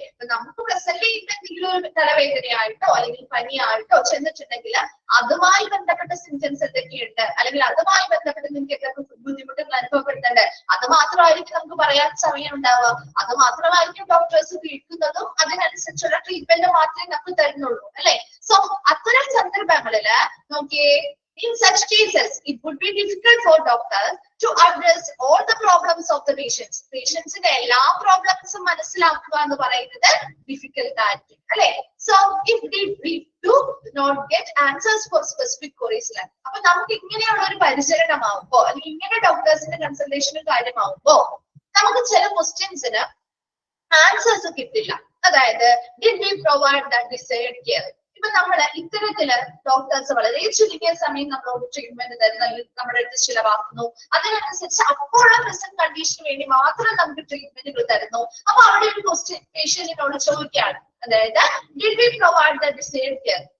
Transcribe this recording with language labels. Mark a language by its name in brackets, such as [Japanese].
[Malayalam] ഇപ്പൊ നമുക്ക് പ്രസന്റ് എന്തെങ്കിലും ഒരു തലവേദനയായിട്ടോ അല്ലെങ്കിൽ പനിയായിട്ടോ ചെന്നിട്ടുണ്ടെങ്കിൽ അതുമായി ബന്ധപ്പെട്ട സിംറ്റംസ് എന്തൊക്കെയുണ്ട് അല്ലെങ്കിൽ അതുമായി ബന്ധപ്പെട്ട് നിങ്ങൾക്ക് എന്തൊക്കെ ബുദ്ധിമുട്ടുകൾ അനുഭവപ്പെടുന്നുണ്ട് അത് മാത്രമായിരിക്കും നമുക്ക് പറയാൻ സമയം ഉണ്ടാവുക. അത് മാത്രമായിരിക്കും ഡോക്ടേഴ്സ് കേൾക്കുന്നതും അതിനനുസരിച്ചുള്ള ട്രീറ്റ്മെന്റ് മാത്രമേ നമുക്ക് തരുന്നുള്ളൂ അല്ലെ. സോ അത്തരം സന്ദർഭങ്ങളില് നോക്കിയേ, [English] In such cases, it would be difficult for doctors to address all the problems of the patients. Patients in [Malayalam] എല്ലാ പ്രോബ്ലംസും മനസ്സിലാക്കുക എന്ന് പറയുന്നത് ഡിഫിക്കൽട്ട് ആയിരിക്കും അല്ലെ. [English] so if we do not get answers for specific queries, [Malayalam] അപ്പൊ നമുക്ക് ഇങ്ങനെയുള്ള ഒരു പരിചരണമാവുമ്പോ അല്ലെങ്കിൽ ഇങ്ങനെ ഡോക്ടേഴ്സിന്റെ കൺസൾട്ടേഷനും കാര്യമാവുമ്പോ നമുക്ക് ചില ക്വസ്റ്റ്യൻസിന് ആൻസേഴ്സ് കിട്ടില്ല. അതായത് [English] did we provide that desired care? [Malayalam] ഇപ്പൊ നമ്മള് ഇത്തരത്തില് ഡോക്ടേഴ്സ് വളരെ ചുരുങ്ങിയ സമയം നമ്മളോട് ട്രീറ്റ്മെന്റ് തരുന്ന നമ്മുടെ അടുത്ത് ചിലവാക്കുന്നു. അതിനനുസരിച്ച് അപ്പോഴുള്ള പ്രസന്റ് കണ്ടീഷന് വേണ്ടി മാത്രം നമുക്ക് ട്രീറ്റ്മെന്റുകൾ തരുന്നു. അപ്പൊ അവിടെ ഒരു ക്വസ്റ്റ്യൻ പേഷ്യന്റിനോട് ചോദിക്കുകയാണ്, അതായത് [English] did we provide the desired care?